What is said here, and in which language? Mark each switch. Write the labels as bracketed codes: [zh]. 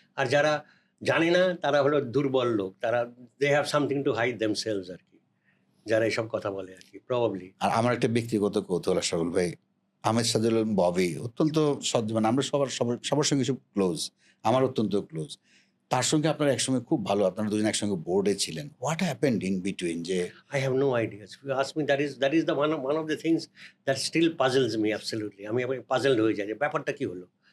[bn] আর যারা জানে না তারা হলো দুর্বল লোক, তারা [en] they have something to hide themselves [bn] আর কি, যারা এসব কথা বলে আর কি, প্রবাবলি। আর আমার একটা ব্যক্তিগত কৌতূহল আশরাফুল ভাই, আহমেদ সাজুল ববি অত্যন্ত মানে আমরা সবার সঙ্গে খুব ক্লোজ, আমার অত্যন্ত ক্লোজ। তার সঙ্গে আপনার একসঙ্গে খুব ভালো, আপনারা দুজন একসঙ্গে বোর্ডে ছিলেন। [en] What happened in between যে I have no idea. If you ask me, that is the one of the things that still puzzles me absolutely. [bn] আমি puzzled হয়ে যাই যে ব্যাপারটা কি হলো।